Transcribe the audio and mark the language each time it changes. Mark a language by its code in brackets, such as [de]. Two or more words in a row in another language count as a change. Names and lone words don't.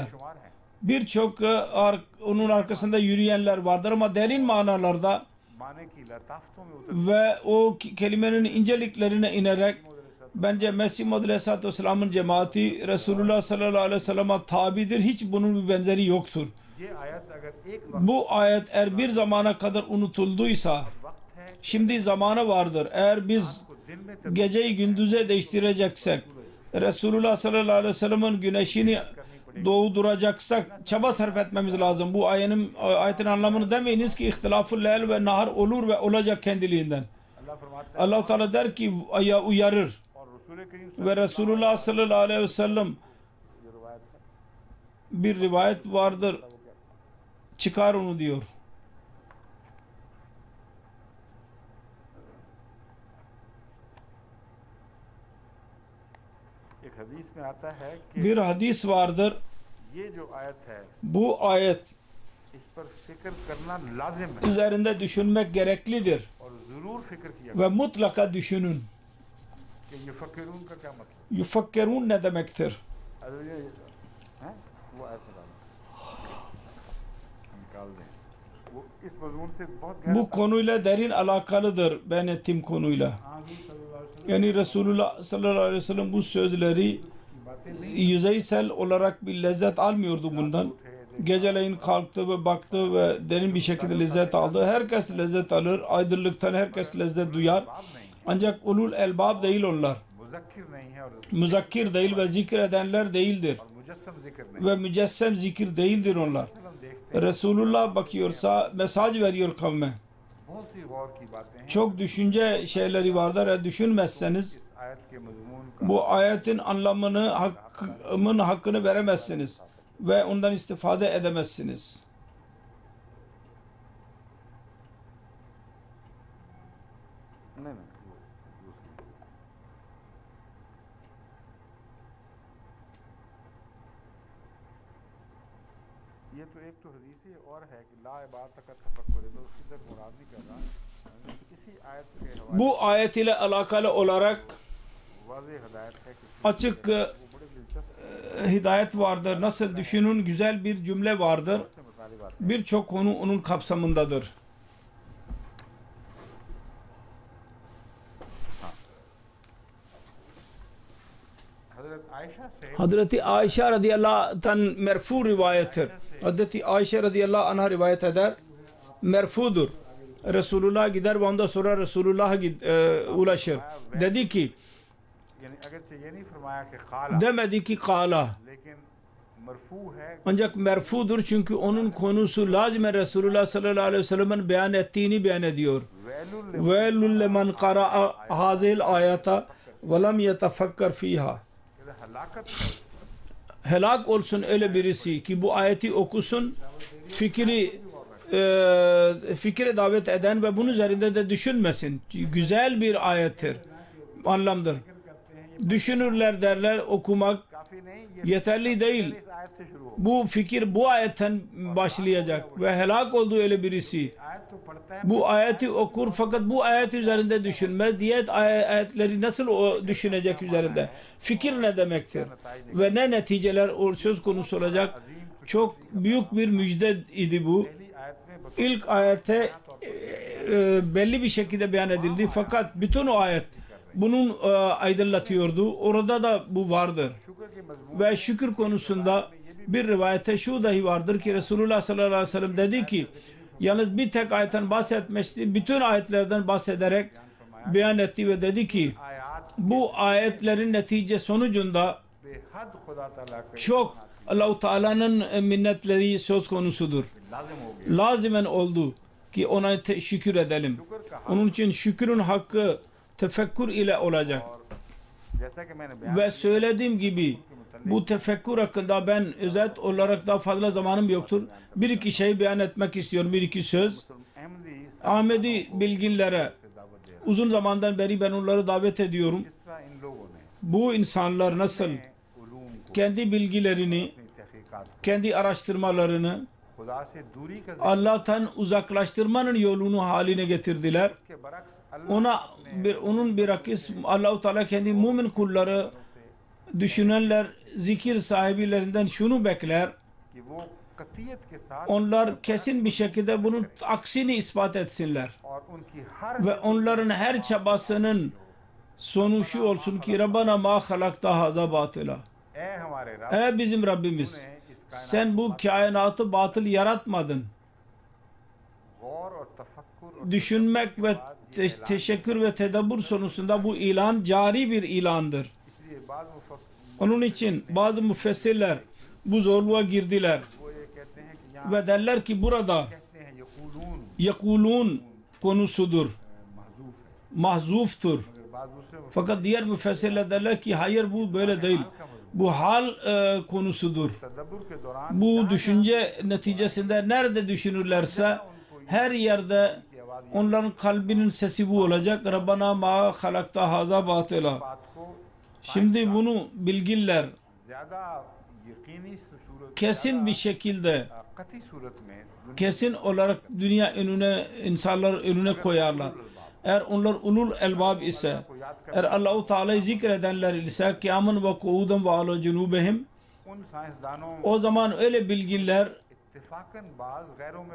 [tr] Birçok onun arkasında yürüyenler vardır ama derin manalarda ve o kelimenin inceliklerine inerek Bence Mesih Muhammed [ar] عليه الصلاة والسلام'ın [tr] cemaati Resulullah [ar] صلى الله عليه وسلم'e [tr] tabidir. Hiç bunun bir benzeri yoktur. [ur] یہ آیت اگر ایک [tr] Bu ayet eğer bir zamana kadar unutulduysa [ur] وقت ہے [tr] şimdi zamanı vardır. Eğer biz [ur] تو دن میں [tr] geceyi gündüze değiştireceksek, Resulullah [ar] صلى الله عليه وسلم'in [tr] güneşini doğduracaksak çaba sarf etmemiz lazım. Bu ayetin anlamını demeyiniz ki ihtilafı [ar] ليل ونهار [tr] olur ve olacak kendiliğinden. [ur] اللہ فرماتا ہے [tr] Allah Teala der ki uyarır [ur] اور رسول کریم [tr] ve Resulullah [ar] صلى الله عليه وسلم [ur] جو روایت ہے [tr] bir rivayet vardır. Çıkar onu diyor. [ur] ایک حدیث میں آتا ہے کہ [tr] Bir hadis vardır. [ur] یہ جو آیت ہے [tr] Bu ayet [ur] اس پر فکر کرنا لازم ہے [tr] üzerinde düşünmek gereklidir [ur] اور ضرور فکر کیا [tr] ve mutlaka düşünün. [ur] کہ یفکرون کا کیا مطلب [tr] Yufakkerun ne demektir? [ur] ارے یہ ہیں وہ آیت نکال نکال دیں وہ اس مضمون سے بہت [tr] Bu konuyla derin alakalıdır ben ettiğim konuyla. Yani Resulullah [ar] صلى الله عليه وسلم [tr] bu sözleri yüzeysel olarak bir lezzet almıyordu bundan. Geceleyin kalktı ve baktı ve derin bir şekilde lezzet aldı. Herkes lezzet alır. Aydınlıktan herkes lezzet duyar. Ancak [ar] أولو الألباب [tr] değil onlar. [ur] مذکر نہیں ہے اور [tr] Müzakkir değil ve zikredenler değildir. [ur] مجسم ذکر نہیں [tr] Ve mücessem zikir değildir onlar. [ur] ہم دیکھتے [tr] Resulullah bakıyorsa mesaj veriyor kavme. [ur] ہیں بہت سی غور کی باتیں ہیں [tr] Çok düşünce şeyleri vardır. Eğer düşünmezseniz [ur] آیت کے مضمون کا [tr] bu ayetin anlamını, hakkını veremezsiniz ve ondan istifade edemezsiniz. [ur] نہیں نہیں وہ دوسری یہ تو ایک تو حدیث ہی اور ہے کہ [ar] لا عبادة [ur] کا تفکر ہے تو اس کی طرف مراد نہیں کر رہا اسی آیت کے حوالے [tr] Bu ayet ile alakalı olarak [ur] واضح ہدایت ہے کہ [tr] açık [ur] وہ بڑے دلچسپ [tr] hidayet vardır. Nasıl düşünün güzel bir cümle vardır. [ur] سے مطالب بات [tr] Birçok konu onun kapsamındadır. [ur] حضرت عائشہ سے [tr] Hazreti Ayşe [ar] رضي الله عنه'tan [tr] merfu rivayettir. Hazreti Ayşe [ar] رضي الله عنه'a [tr] rivayet eder. Merfudur. Resulullah gider ve ondan sonra Resulullah'a ulaşır. Dedi ki, [ur] یعنی اگرچہ یہ نہیں فرمایا کہ قال [tr] demedi ki kala. [ur] لیکن مرفوع ہے [tr] Ancak merfudur çünkü onun konusu lazimen Resulullah [ar] صلى الله عليه وسلم'in [tr] beyan ettiğini beyan ediyor. [ar] वैलुल وَيْلٌ لَمَنْ قَرَأَ هَذِهِ الْآيَةَ وَلَمْ يَتَفَكَّرْ فِيهَا [ur] हलाकत [tr] Helak olsun öyle birisi ki bu ayeti okusun, fikre davet eden ve bunun üzerinde de düşünmesin. Güzel bir ayettir, anlamdır. Düşünürler derler, okumak [ur] کافی نہیں یہ [tr] yeterli değil. [ur] اس آیت سے شروع ہو [tr] Bu fikir bu ayetten başlayacak ve helak olduğu öyle birisi. [ur] آیت تو پڑھتا ہے [tr] Bu ayeti okur fakat bu ayet üzerinde düşünmez. Diğer ayetleri nasıl o düşünecek üzerinde? Fikir ne demektir? Ve ne neticeler söz konusu olacak? Çok büyük bir müjde idi bu. [ur] پہلی آیت میں [tr] İlk ayete belli bir şekilde beyan edildi fakat bütün o ayet bunun aydınlatıyordu. Orada da bu vardır. [ur] شکر کے مضمون [tr] Ve şükür konusunda bir rivayete şu dahi vardır ki Resulullah [ar] صلى الله عليه وسلم [tr] dedi ki yalnız bir tek ayetten bahsetmişti. Bütün ayetlerden bahsederek beyan etti ve dedi ki [ur] आयात [tr] bu ayetlerin netice sonucunda [ur] بے حد خدا تعالیٰ کے [tr] çok Allah-u Teala'nın minnetleri söz konusudur. [ur] لازم ہو گیا [tr] Lazimen oldu ki ona şükür edelim. [ur] شکر کا [tr] Onun için şükrün hakkı tefekkür ile olacak. [ur] اور جیسا کہ میں نے بیان [tr] Ve söylediğim gibi bu tefekkür hakkında ben özet olarak daha fazla zamanım yoktur. Bir iki şey beyan etmek istiyorum. Bir iki söz. [ur] अहमदी [tr] Ahmedi bilginlere [ur] سے دعوت دے [tr] uzun zamandan beri ben onları davet ediyorum. [ur] کس طرح ان لوگوں نے [tr] Bu insanlar nasıl [ur] علوم کو [tr] kendi bilgilerini, [ur] اپنی تحقیقات [tr] kendi araştırmalarını [ur] خدا سے دوری کا [tr] Allah'tan uzaklaştırmanın yolunu haline getirdiler. [ur] کے برعکس [tr] Onun bir akis Allah-u Teala kendi mümin kulları düşünenler, zikir sahibilerinden şunu bekler. [ur] کہ وہ قطعیت کے ساتھ [tr] Onlar kesin bir şekilde bunun aksini ispat etsinler. [ur] اور ان کی ہر [tr] Ve onların her çabasının sonu şu olsun ki [ar] ربنا ما خلقت هذا باطلا. [ur] اے ہمارے رب [tr] Ey bizim Rabbimiz, sen bu kainatı batıl yaratmadın. [ur] غور اور تفکر اور [tr] Düşünmek ve teşekkür ve tedabbür sonrasında bu ilan cari bir ilandır. [ur] اس لیے بعد [tr] Onun için bazı müfessirler bu zorluğa girdiler [ur] وہ یہ کہتے ہیں کہ یہاں [tr] ve derler ki burada [ur] کہتے ہیں یقولون [tr] yakulun konusudur, [ur] محذوف ہے [tr] mahzuftur. [ur] مگر بعد دوسرے [tr] Fakat diğer müfessirler derler ki hayır, bu böyle değil. Bu hal konusudur. [ur] تدبر کے دوران [tr] Bu düşünce neticesinde nerede düşünürlerse her yerde onların kalbinin sesi bu olacak. [ar] ربنا ما خلقت هذا باطلا. [ur] بات کو [tr] Şimdi bunu bilginler [ur] زیادہ یقینی صورت [tr] kesin bir şekilde, [ur] قطعی صورت میں [tr] kesin olarak dünya önüne, insanlar önüne koyarlar. Eğer onlar [ar] أولو الألباب [tr] ise, eğer Allah-u Teala'yı zikredenler ise [ar] قياما وقعودا وعلى جنوبهم, [ur] ان سائنسدانوں [tr] o zaman öyle bilginler [ur] اتفاقاً بعض غیروں میں